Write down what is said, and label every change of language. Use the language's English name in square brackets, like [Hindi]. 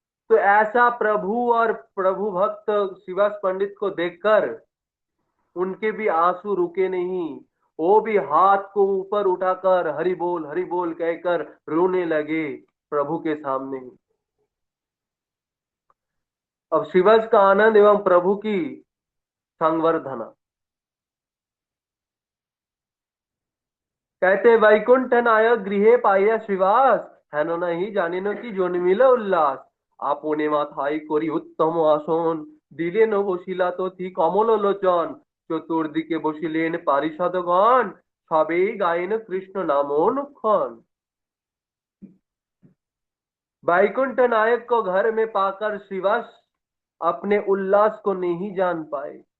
[Hindi] तो ऐसा प्रभु और प्रभु भक्त शिवास पंडित को देखकर उनके भी आंसू रुके नहीं। वो भी हाथ को ऊपर उठाकर हरि बोल कहकर रोने लगे प्रभु के सामने ही। अब शिवस का आनंद एवं प्रभु की संवर्धना। [Bangla] कहते वैकुंठ नायक गृहे पाइया श्रीवास হেন নাহি জানিন কি জন্মিল উল্লাস আপনে মাথায় করি উত্তম আসন দিলেন বসিলা তথি কমল লোচন চতুর্দিকে বসিলেন পারিষদগণ সবেই গায়েন কৃষ্ণ নাম অনুক্ষণ। [Hindi] वैकुंठ नायक को घर में पाकर श्रीवास अपने उल्लास को नहीं जान पाए।